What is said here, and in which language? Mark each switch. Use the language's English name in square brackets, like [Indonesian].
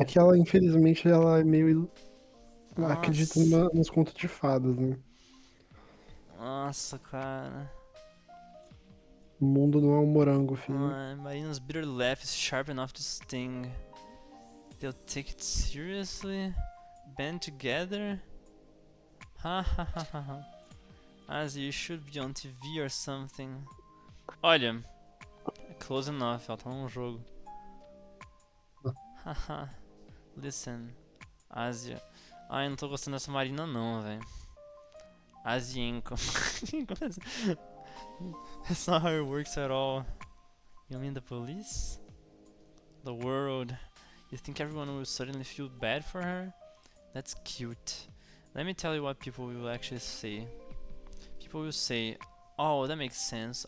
[Portuguese] é que ela, infelizmente, ela é meio. Ela acredita Nossa. nos contos de fadas, né? Nossa, cara. O mundo não é um morango, filho. [English] Marina's bitter laugh is sharp enough to sting. They'll take it seriously? Band together? Ha ha ha ha ha. As you should be on TV or something. [Portuguese] Olha, [English] close enough, [Portuguese] ela tá num jogo. Haha. Listen, Ásia. Ai, não tô gostando dessa Marina não, velho. Asienko. [English] That's not how it works at all. You mean the police? The world. You think everyone will suddenly feel bad for her? That's cute. Let me tell you what people will actually say. People will say, oh, that makes sense.